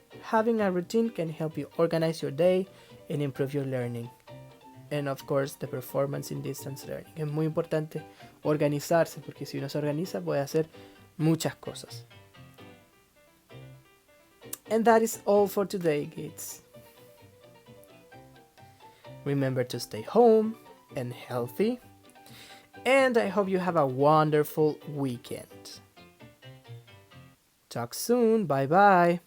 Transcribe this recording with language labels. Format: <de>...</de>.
<en>Having a routine can help you organize your day and improve your learning. And of course, the performance in distance learning.</en> <es>Es muy importante organizarse, porque si uno se organiza puede hacer muchas cosas.</es> <en>And that is all for today, kids. Remember to stay home and healthy. And I hope you have a wonderful weekend. Talk soon. Bye bye.</en>